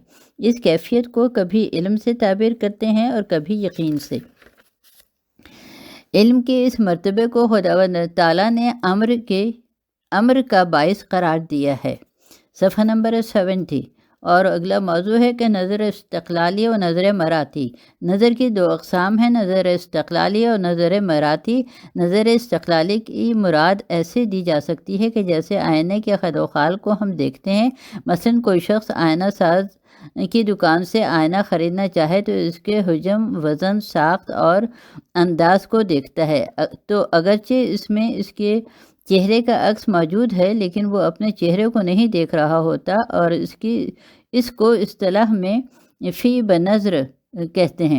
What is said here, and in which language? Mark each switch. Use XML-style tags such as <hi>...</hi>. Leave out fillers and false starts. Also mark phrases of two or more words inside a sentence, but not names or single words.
<ur>اس کیفیت کو کبھی علم سے تعبیر کرتے ہیں اور کبھی یقین سے۔ علم کے اس مرتبے کو خداوند تعالیٰ نے امر کا باعث قرار دیا ہے۔ صفحہ نمبر 70۔ اور اگلا موضوع ہے کہ نظر استقلالی و نظر مراتی۔ نظر کی دو اقسام ہیں، نظر استقلالی اور نظر مراتی۔ نظر استقلالی کی مراد ایسے دی جا سکتی ہے کہ جیسے آئینے کے خد و خال کو ہم دیکھتے ہیں، مثلاً کوئی شخص آئینہ ساز کی دکان سے آئینہ خریدنا چاہے تو اس کے حجم، وزن، ساخت اور انداز کو دیکھتا ہے، تو اگرچہ اس میں اس کے چہرے کا عکس موجود ہے لیکن وہ اپنے چہرے کو نہیں دیکھ رہا ہوتا، اور اس کو اصطلاح میں فی بنظر کہتے ہیں۔</ur>